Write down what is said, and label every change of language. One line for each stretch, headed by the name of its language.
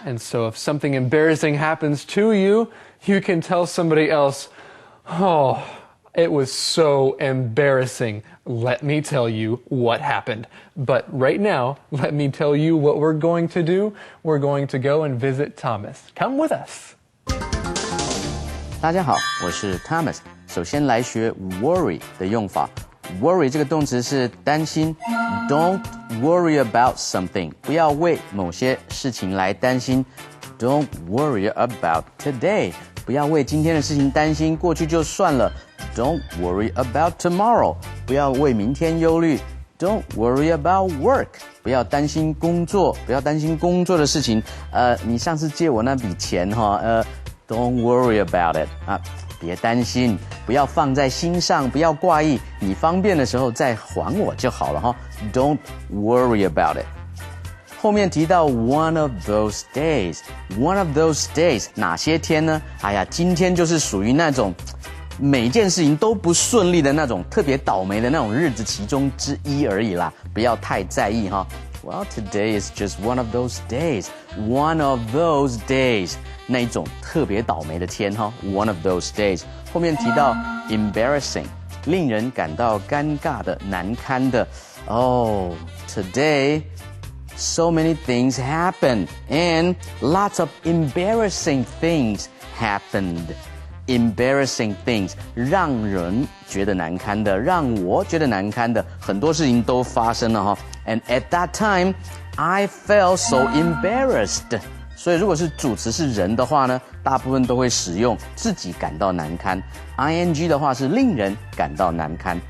English: And so if something embarrassing happens to you, you can tell somebody else, "Oh, it was so embarrassing. Let me tell you what happened." But right now, let me tell you what we're going to do. We're going to go and visit Thomas. Come with us.
Chinese: 大家好，我是 Thomas。首先来学 worry 的用法。 worry 这个动词是担心 ，
English: Don't worry about something，
Chinese: 不要为某些事情来担心。
English: Don't worry about today，
Chinese: 不要为今天的事情担心，过去就算了。
English: Don't worry about tomorrow，
Chinese: 不要为明天忧虑。
English: Don't worry about work，
Chinese: 不要担心工作，不要担心工作的事情。你上次借我那笔钱
English: Don't worry about it
Chinese: 啊，别担心，不要放在心上，不要挂意，你方便的时候再还我就好了哈。
English: Don't worry about it。
Chinese: 后面提到
English: one of those days，
Chinese: one of those days 哪些天呢？哎呀，今天就是属于那种每件事情都不顺利的那种特别倒霉的那种日子其中之一而已啦，不要太在意哈。
English: Well, today is just one of those days. One of those days.
Chinese: 那一种特别倒霉的天哈
English: One of those days.
Chinese: 后面提到 embarrassing. 令人感到尴尬的、难堪的。
English: Oh, today, so many things happened. And lots of embarrassing things happened. Embarrassing things.
Chinese: 让人觉得难堪的，让我觉得难堪的，很多事情都发生了哈。
English: And at that time, I felt so embarrassed.
Chinese: 所以如果是主词是人的话呢，大部分都会使用自己感到难堪。 ing 的话是令人感到难堪。